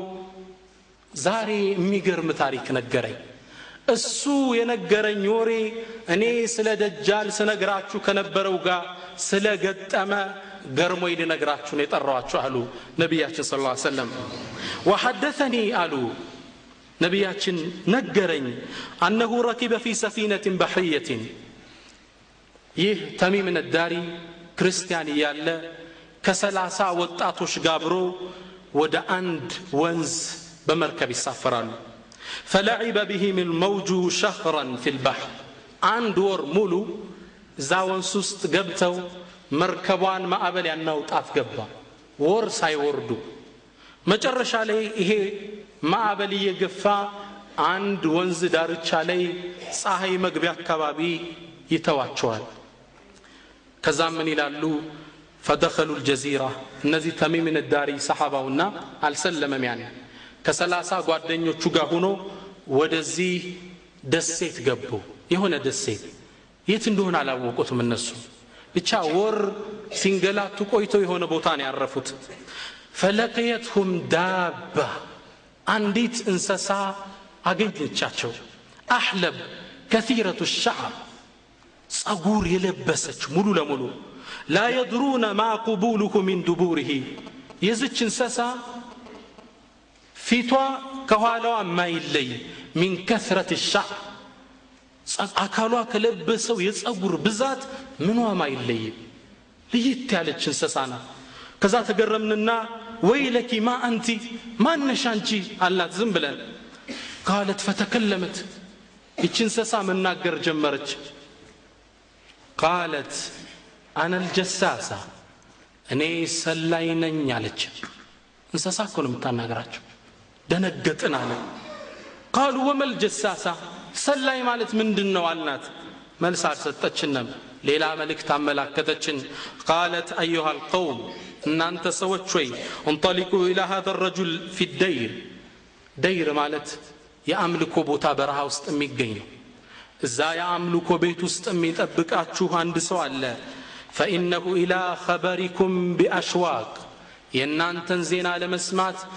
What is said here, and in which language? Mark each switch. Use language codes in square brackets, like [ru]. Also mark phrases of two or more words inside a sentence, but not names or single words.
[am] ዛሬ የሚገርም ታሪክ ነገረኝ። እሱ የነገረኝ ወሬ እኔ ስለ ደጃል ስነግራችሁ ከነበረው ጋር ስለገጠመ ገርሞኝ ልነግራችሁ ነው የጠራኋችሁ አሉ ነቢያችን [ar] صلى الله عليه وسلم። [am] ወሐደሰኒ አሉ ነቢያችን ነገረኝ [ar] أنه ركب في سفينة بحرية። [am] ይህ ተሚም ነዳሪ ክርስቲያን እያለ ከ30 ወጣቶች ጋብሮ ወደ አንድ ወንዝ በመርከብ ይሳፈራሉ። [ar] فلعب بهم الموج شهرا في البحر [am] አንድ ወር ሙሉ እዛ ወንዝ ውስጥ ገብተው መርከቧን ማዕበል ያናውጣት ገባ። ወር ሳይወርዱ መጨረሻ ላይ ይሄ ማዕበል እየገፋ አንድ ወንዝ ዳርቻ ላይ ፀሐይ መግቢያ አካባቢ ይተዋቸዋል። ከዛም ምን ይላሉ? [ar] فدخلوا الجزيرة [am] እነዚህ ተሚም ነዳሪ ሰሃባውና አልሰለመም ያኔ ከ30 ጓደኞቹ ጋር ሆኖ ወደዚህ ደሴት ገቡ። የሆነ ደሴት የት እንደሆነ አላወቁትም እነሱ። ብቻ ወር ሲንገላቱ ቆይተው የሆነ ቦታ ነው ያረፉት። [ar] فلقيتهم دابة [am] አንዲት እንስሳ አገኘቻቸው። [ar] أهلب كثيرة الشعر [am] ጸጉር የለበሰች ሙሉ ለሙሉ [ar] لا يدرون ما قبوله من دبوره [am] የዚች እንስሳ ፊቷ ከኋላዋ ማይለይ [ar] من كثرة الشعر [am] አካሏ ከለበሰው የጸጉር ብዛት ምኗ ማይለይ ለየት ያለች እንስሳ ናት። ከዛ ተገረምንና [ar] ويلك ما أنت [am] ማነሽ አንቺ አላት ዝም ብለን። [ar] قالت فتكلمت [am] ይህች እንስሳ መናገር ጀመረች። [ar] قالت أنا الجساسة [am] እኔ ሰላይ ነኝ አለች። እንስሳ እኮ ነው የምታናገራቸው። ደነገጥን አለ። [ar] قالوا وما [am] الجساسة ሰላይ ማለት ምንድነው አልናት። መልስ አልሰጠችንም። ሌላ መልእክት አመላከተችን። [ar] قالت أيها القوم [am] እናንተ ሰዎች ሆይ [ar] انطلقوا إلى هذا الرجل في الدير [am] دير ማለት የአምልኮ ቦታ በረሃ ውስጥ የሚገኝ ነው። እዛ የአምልኮ ቤት ውስጥ የሚጠብቃችሁ አንድ ሰው አለ። [ar] فإنه إلى خبركم بأشواق [am] የእናንተን ዜና ለመስማት